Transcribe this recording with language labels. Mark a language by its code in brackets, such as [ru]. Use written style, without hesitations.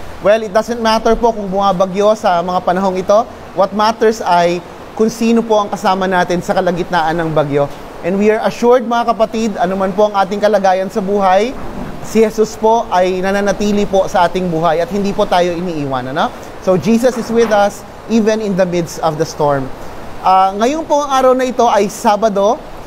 [en] Well, it doesn't matter [tl] po kung bumabagyo sa mga panahong ito. [en] What matters [tl] ay kung sino po ang kasama natin sa kalagitnaan ng bagyo. [en] And we are assured, [tl] mga kapatid, anuman po ang ating kalagayan sa buhay, si Jesus po ay nananatili po sa ating buhay at hindi po tayo iniiwan, ano? [en] So Jesus is with us even in the midst of the storm. [tl] Ngayon po ang araw na ito ay Sabado.